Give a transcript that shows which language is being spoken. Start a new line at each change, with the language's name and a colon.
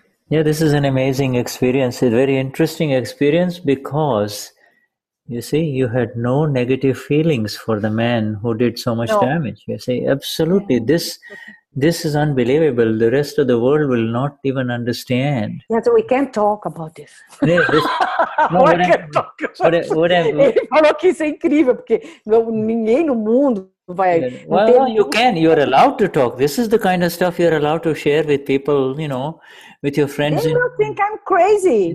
English: This is an amazing experience, a very interesting experience, because you see, you had no negative feelings for the man who did so much damage. You see, absolutely, this is unbelievable. The rest of the world will not even understand. Yeah, so we can't talk about this.
Portuguese: Ele falou que isso é incrível, porque ninguém no mundo vai...
English: Well, you you're allowed to talk. This is the kind of stuff you're allowed to share with people, with your friends. They don't think I'm crazy.